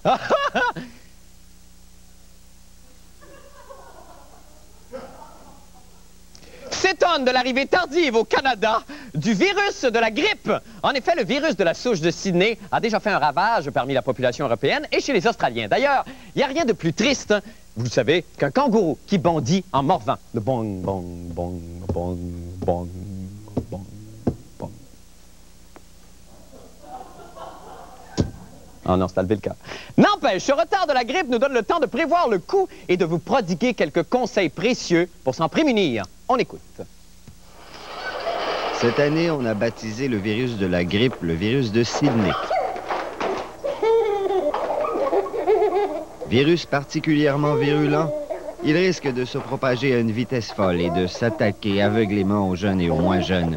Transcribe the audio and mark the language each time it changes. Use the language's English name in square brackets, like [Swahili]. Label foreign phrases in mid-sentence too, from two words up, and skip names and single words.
[French] S'étonne de l'arrivée tardive au Canada du virus de la grippe. En effet, le virus de la souche de Sydney a déjà fait un ravage parmi la population européenne et chez les Australiens. D'ailleurs, il n'y a rien de plus triste, vous le savez, qu'un kangourou qui bondit en morvant. Le bong, bong, bong, bong, bong, bong, bong. Oh non, c'est à lever le cœur. N'empêche, ce retard de la grippe nous donne le temps de prévoir le coup et de vous prodiguer quelques conseils précieux pour s'en prémunir. On écoute. Cette année, on a baptisé le virus de la grippe le virus de Sydney. Virus particulièrement virulent, il risque de se propager à une vitesse folle et de s'attaquer aveuglément aux jeunes et aux moins jeunes.